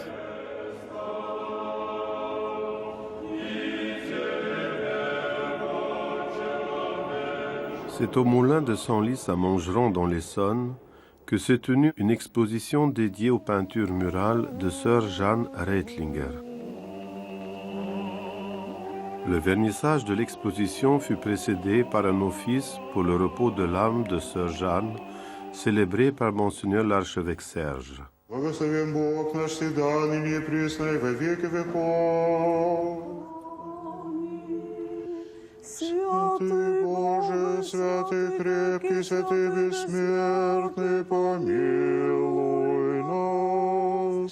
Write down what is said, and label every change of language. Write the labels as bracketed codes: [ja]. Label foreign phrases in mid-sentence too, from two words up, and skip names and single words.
[fr] C'est au moulin de Senlis à Montgeron dans l'Essonne que s'est tenue une exposition dédiée aux peintures murales de sœur Jeanne Reitlinger. Le vernissage de l'exposition fut précédé par un office pour le repos de l'âme de sœur Jeanne, célébré par Monseigneur l'archevêque Serge. [cu] Благословен Бог наш всегда, ныне и присно и во веки веков. Святый Боже, святый крепкий, святый бессмертный, помилуй нас.